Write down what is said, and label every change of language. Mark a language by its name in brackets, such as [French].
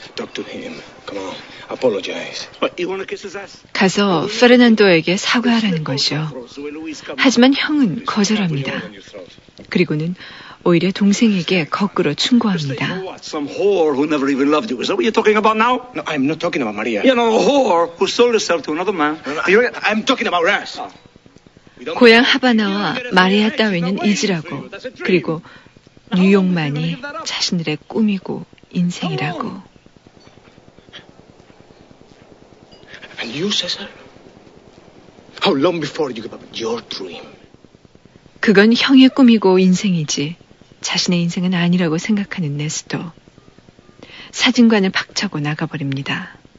[English] Talk to him. Come on. Apologize. But you want to kiss his ass? [Korean] 가서 페르난도에게 사과하라는 것이요. 하지만 형은 거절합니다. 그리고는 오히려 동생에게 거꾸로 충고합니다. [English] Some whore who never even loved you. Is that what you're talking about now? No, I'm not talking about Maria. You know, a whore who sold herself to another man. I'm talking about Ras. [Korean] 고향 하바나와 마리아 따위는 잊으라고, 그리고 뉴욕만이 자신들의 꿈이고 인생이라고. [English] And you, Cesar? How long before you give up your dream? [Korean] 그건 형의 꿈이고 인생이지 자신의 인생은 아니라고 생각하는 네스토. 사진관을 박차고 나가버립니다.